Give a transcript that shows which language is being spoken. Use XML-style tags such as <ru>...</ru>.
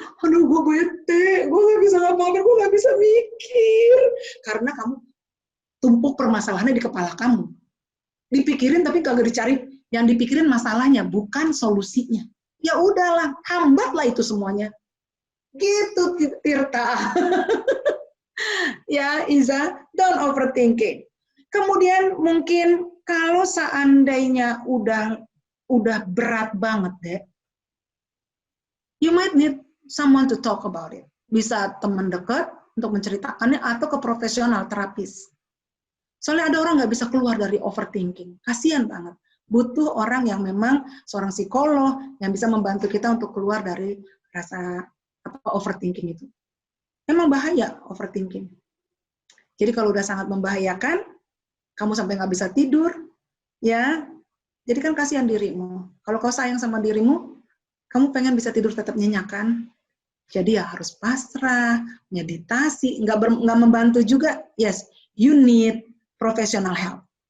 <id>Aduh, gue bete, gue nggak bisa ngapa-ngapain, gue nggak bisa mikir. Karena kamu tumpuk permasalahannya di kepala kamu. Dipikirin tapi kagak dicari, yang dipikirin masalahnya, bukan solusinya. Ya udahlah, hambatlah itu semuanya. Gitu, Tirta. Ya, Iza,</id> <en>don't overthinking.</en> <id>Kemudian mungkin kalau seandainya udah berat banget deh,</id> <en>you might need someone to talk about it.</en> <id>Bisa teman dekat untuk menceritakannya atau ke profesional terapis. Soalnya ada orang nggak bisa keluar dari overthinking. Kasian banget. Butuh orang yang memang seorang psikolog yang bisa membantu kita untuk keluar dari rasa overthinking itu. Memang bahaya overthinking. Jadi kalau udah sangat membahayakan, kamu sampai nggak bisa tidur, ya, jadi kan kasihan dirimu. Kalau kau sayang sama dirimu, kamu pengen bisa tidur tetap nyenyak kan? Jadi ya harus pasrah, meditasi, nggak membantu juga.</id> <en>Yes, you need professional help.</en>